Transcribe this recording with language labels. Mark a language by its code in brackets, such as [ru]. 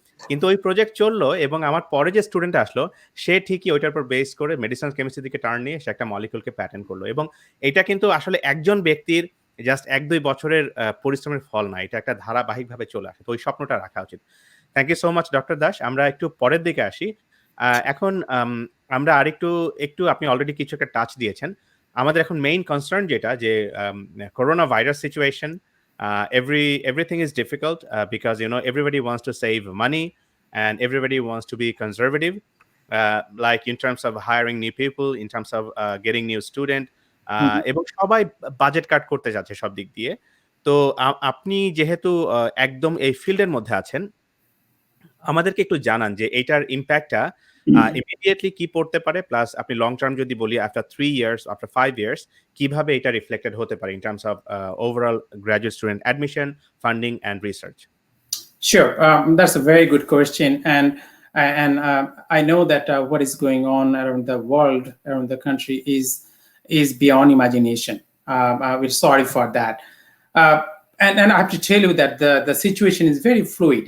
[bn] কিন্তু ওই প্রজেক্ট চলল এবং আমার পরে যে স্টুডেন্ট আসলো, সে ঠিকই ওইটার উপর বেস করে মেডিসিনাল কেমিস্ট্রির দিকে টার্ন নিয়ে সে একটা মলিকিউলকে প্যাটেন্ট করলো। এবং এটা কিন্তু আসলে একজন ব্যক্তির জাস্ট ১-২ বছরের পরিশ্রমের ফল না। এটা একটা ধারাবাহিকভাবে চলে আসে। তো ওই স্বপ্নটা রাখা উচিত। Thank you so much doctor Das. আমরা একটু পরের দিকে আসি। এখন আমরা একটু আপনি অলরেডি কিছু একটা টাচ দিয়েছেন। [en] আমাদের এখন main concern যেটা যে corona virus situation, everything is difficult because everybody wants to save money and everybody wants to be conservative, like in terms of hiring new people, in terms of getting new student, এবং সবাই budget cut করতে যাচ্ছে সব দিক দিয়ে। [bn] তো আপনি যেহেতু একদম এই ফিল্ডের মধ্যে আছেন, আমাদেরকে একটু জানান যে এইটার ইমপ্যাক্টটা ইমিডিয়েটলি কি পড়তে পারে, প্লাস আপনি লং টার্ম যদি বলি আফটার 3 ইয়ার্স, আফটার 5 ইয়ার্স কিভাবে এটা রিফ্লেক্টেড হতে পারে in terms of overall graduate student admission, funding and research? [en] Sure, that's a very good question, and I know that what is going on around the world, around the country, is beyond imagination. We're sorry for that, and I have to tell you that the situation is very fluid.